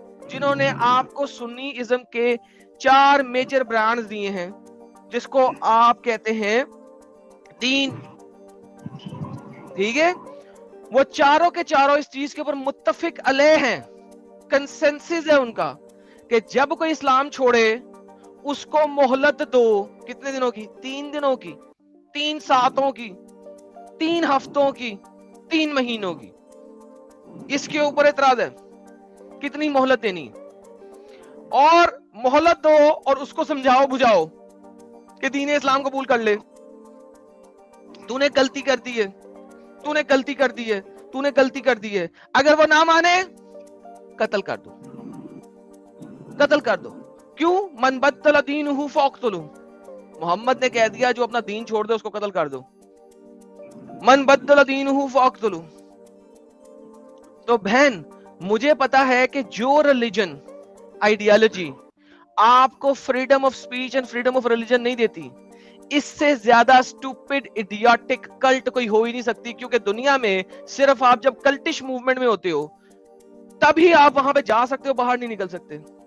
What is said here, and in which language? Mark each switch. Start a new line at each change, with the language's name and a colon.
Urdu: جنہوں نے آپ کو سنی ازم کے 4 میجر برانڈز دیے ہیں جس کو آپ کہتے ہیں دین. ٹھیک ہے, وہ چاروں کے چاروں اس چیز کے اوپر متفق علیہ ہیں, کنسنسس ہے ان کا کہ جب کوئی اسلام چھوڑے اس کو مہلت دو. کتنے دنوں کی؟ 3 دنوں کی, 3 ساتوں کی, 3 ہفتوں کی, 3 مہینوں کی. اس کے اوپر اعتراض ہے کتنی مہلت دینی, اور مہلت دو اور اس کو سمجھاؤ بجھاؤ کہ دین اسلام قبول کر لے. تو نے غلطی کر دی ہے, تو نے غلطی کر دی ہے, تو نے غلطی کر دی ہے. اگر وہ نہ مانے قتل کر دو, قتل کر دو. کیوں؟
Arabic: من بدل دینہ فاقتلہ.
Urdu: محمد نے کہہ دیا جو اپنا دین چھوڑ دے اس کو قتل کر دو.
Arabic: من بدل دینہ فاقتلہ.
Urdu: تو بہن مجھے پتا ہے کہ جو ریلیجن آئیڈیالوجی آپ کو freedom of speech and freedom of religion نہیں دیتی, اس سے زیادہ سٹوپڈ ایڈیاٹک کلٹ کوئی ہو ہی نہیں سکتی. کیونکہ دنیا میں صرف آپ جب کلٹش موومنٹ میں ہوتے ہو تبھی آپ وہاں پہ جا سکتے ہو, باہر نہیں نکل سکتے.